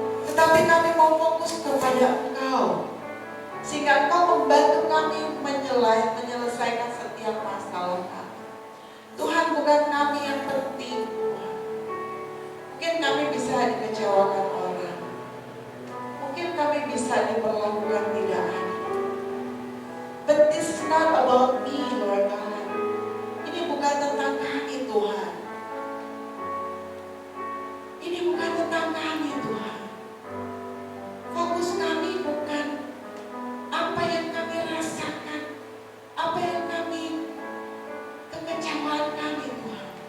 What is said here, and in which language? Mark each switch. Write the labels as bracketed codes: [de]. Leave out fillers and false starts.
[id] Tetapi kami mau fokus kepada Engkau, sehingga Engkau membantu kami menyelesaikan setiap masalah kami. Tuhan, bukan kami yang penting Tuhan. Mungkin kami bisa dikecewakan orang, mungkin kami bisa diperlakukan tidak adil. [en] But this is not about me, Lord God. [id] Ini bukan tentang kami Tuhan. Ini bukan tentang kami Tuhan. Fokus kami bukan apa yang kami rasakan, apa yang kami, kekecewaan kami Tuhan.